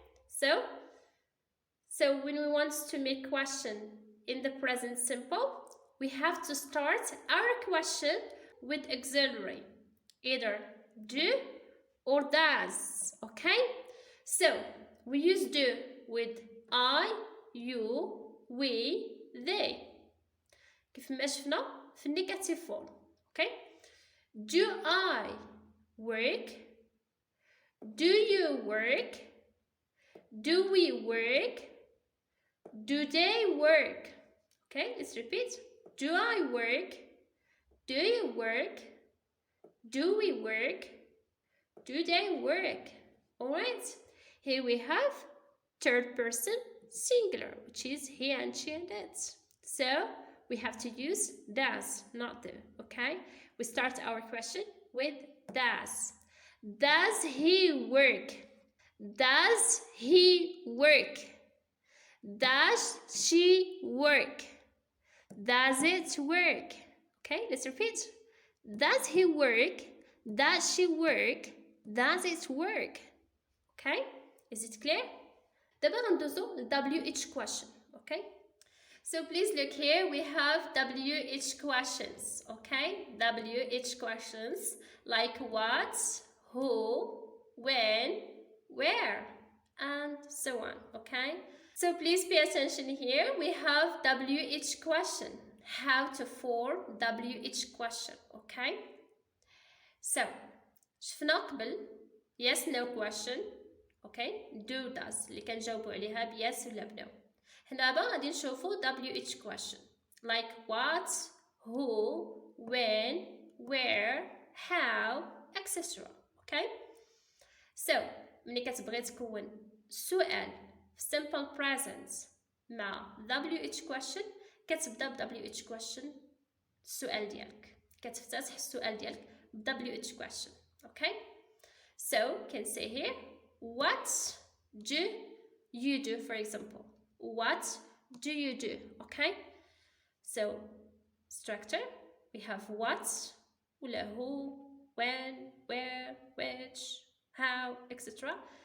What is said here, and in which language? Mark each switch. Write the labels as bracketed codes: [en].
[en] So when we want to make question in the present simple, we have to start our question with auxiliary, either do or does, okay? So we use do with I, you, we, they. [ar] كيف ما شفنا في النيجاتيف فورم. [en] Okay, do I work? Do you work? Do we work? Do they work? Okay, let's repeat. Do I work? Do you work? Do we work? Do they work? Alright, here we have third person singular, which is he and she and it. So we have to use does, not do. Okay, we start our question with does. Does he work? Does he work? Does she work? Does it work? Okay, let's repeat. Does he work? Does she work? Does it work? Okay, is it clear? [ar] دابا غندوزو ل WH question. [en] Okay, so please look here, we have WH questions. Okay, WH questions like what, who, when, where, and so on. Okay, so please pay attention here. We have WH question, how to form WH question. Okay, so [ar] شفنا قبل [en] yes no question. Okay, do does [ar] اللي كنجاوبوا عليها ب yes ولا ب no. حنا دابا غادي نشوفوا WH question [en] like what, who, when, where, how, etc. Okay, so [ar] ملي كتبغي تكون سؤال في simple present مع WH question كتبدا ب WH question السؤال ديالك، كتفتتح السؤال ديالك ب WH question. [en] Okay, so can say here what do you do, for example. What do you do? Okay, so structure, we have what, who, when, where, which, how, etc.